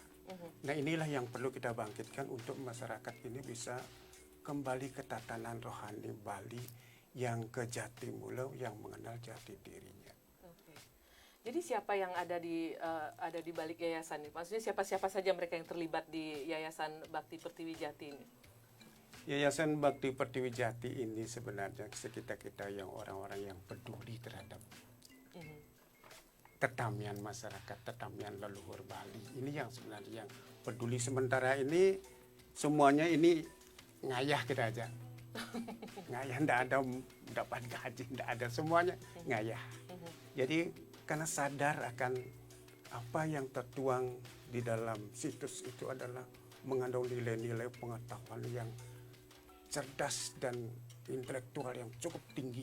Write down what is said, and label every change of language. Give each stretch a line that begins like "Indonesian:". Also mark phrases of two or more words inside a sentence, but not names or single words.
Indonesian: Nah, inilah yang perlu kita bangkitkan untuk masyarakat ini bisa kembali ke tatanan rohani Bali yang ke jati mula, yang mengenal jati dirinya. Oke. Jadi siapa yang ada di balik yayasan ini? Maksudnya siapa-siapa saja mereka yang terlibat di Yayasan Bakti Pertiwi Jati ini? Yayasan Bakti Pertiwi Jati ini sebenarnya kita yang orang-orang yang peduli terhadap tetamian masyarakat, tetamian leluhur Bali. Ini yang sebenarnya yang peduli. Sementara ini semuanya ini ngayah kita aja. Ngayah, ndak ada dapat gaji, ndak ada, semuanya ngayah. Jadi karena sadar akan apa yang tertuang di dalam situs itu adalah mengandung nilai-nilai pengetahuan yang cerdas dan intelektual yang cukup tinggi.